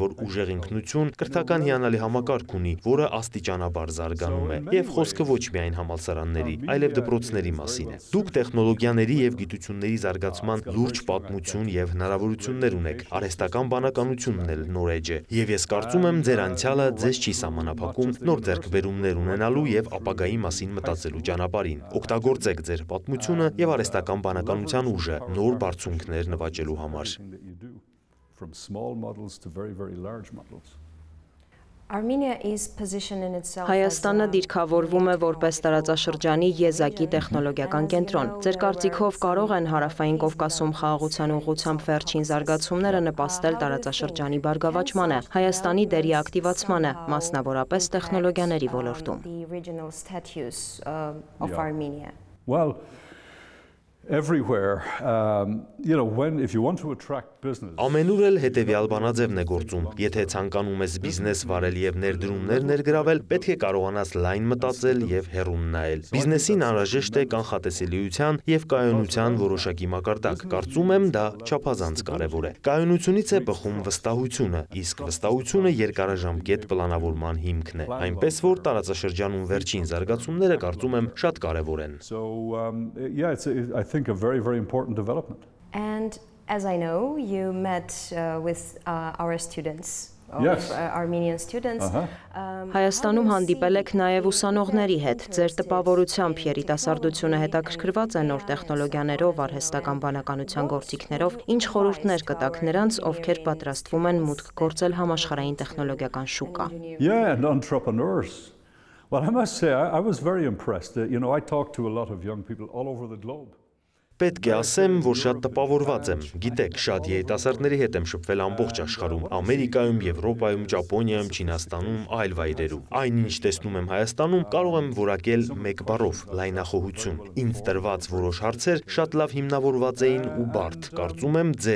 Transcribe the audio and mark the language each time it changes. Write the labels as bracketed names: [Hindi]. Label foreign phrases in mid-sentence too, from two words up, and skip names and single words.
[Armenian] որ ուժեղ ինքնություն, կրթական հիանալի համակարգ ունի, որը աստիճանաբար զարգանում է։ Եվ խոսքը ոչ միայն համալսարանների, այլև դպրոցների մասին է։ Դուք տեխնոլոգիաների եւ գիտությունների զարգացման լուրջ պատմություն եւ հնարավորություններ ունեք։ Արհեստական բանականությունն էլ նոր էջ է։ Եվ ես կարծում եմ, ձեր անցյալը ձեզ չի սահմանափակում նոր ձեռքբերումներ ունենալու եւ ապագայի մասին մտածելու ճանապարհին։ Օգտագործեք ձեր պատմությունը եւ արհեստական բանականության ուժը նոր բարձունքներ նվաճելու համար։ [English] From small models to very, very large models. [Armenian] Հայաստանը դիրքավորվում է որպես տարածաշրջանի եզակի տեխնոլոգիական կենտրոն։ Ձեր կարծիքով կարող են Հարավային Կովկասում խաղաղության ուղղությամբ վերջին զարգացումները նպաստել տարածաշրջանի բարգավաճմանը, Հայաստանի դերի ակտիվացմանը, մասնավորապես տեխնոլոգիաների ոլորտում։ [English] Well, everywhere, you know, if you want to attract business. [Armenian] Ամենուր էլ հետևյալ բանաձևն է գործում։ Եթե ցանկանում ես բիզնես վարել եւ ներդրումներ ներգրավել, պետք է կարողանաս լայն մտածել եւ հեռուն նայել։ Բիզնեսին անհրաժեշտ է կանխատեսելիության եւ կայունության որոշակի մակարդակ։ Կարծում եմ, դա չափազանց կարեւոր է։ Կայունությունից է բխում վստահությունը, իսկ վստահությունը երկարաժամկետ պլանավորման հիմքն է։ Այնպես որ տարածաշրջանում վերջին զարգացումները կարծում եմ շատ կարեւոր են։ [English] So yeah, I think think, a very, very important development. And as I know, you met with our students. Yes. Armenian students. [Armenian] Հայաստանում հանդիպել եք նաև ուսանողների հետ, ձեր տպավորությամբ երիտասարդությունը հետաքրքրված է նոր տեխնոլոգիաներով, արհեստական բանականության գործիքներով, ինչ խորհուրդներ կտաք նրանց, ովքեր պատրաստվում են մուտք գործել համաշխարհային տեխնոլոգիական շուկա։ [English] Yeah, and entrepreneurs. Well, I must say, I was very impressed. I talked to a lot of young people all over the globe. [Armenian] Պետք է ասեմ, որ շատ տպավորված եմ։ Գիտեք, շատ երիտասարդների հետ եմ շփվել ամբողջ աշխարհում՝ Ամերիկայում, Եվրոպայում, Ճապոնիայում, Չինաստանում, այլ վայրերում։ Այնինչ տեսնում եմ Հայաստանում, կարող եմ որակել մեկ բառով՝ լայնախոհություն։ Ինձ տրված որոշ հարցեր շատ լավ հիմնավորված էին ու բարդ։ Կարծում եմ, ձեր